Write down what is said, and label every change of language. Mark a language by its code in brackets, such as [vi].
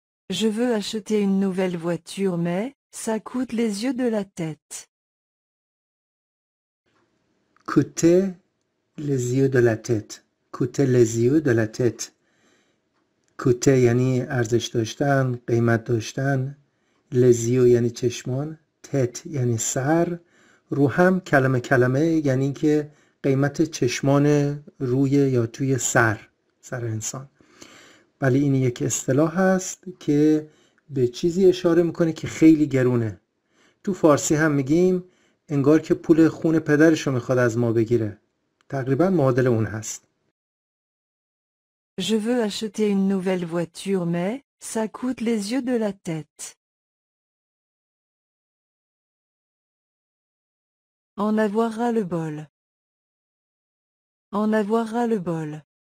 [fr] Je veux acheter une nouvelle voiture mais, ça coûte les yeux de la tête. coûter les yeux de la tête. coûter les yeux de la tête. [fa] coûter یعنی ارزش داشتن، قیمت داشتن. les yeux یعنی چشمان. تت یعنی سر. رو هم کلمه یعنی که قیمت چشمان روی یا توی سر انسان. ولی این یک اصطلاح هست که به چیزی اشاره میکنه که خیلی گرونه. تو فارسی هم میگیم انگار که پول خون پدرشو میخواد از ما بگیره. تقریبا معادل اون هست. [fr] Je veux acheter une nouvelle voiture mais, ça coûte les yeux de la tête. En avoir ras le bol. En avoir ras le bol.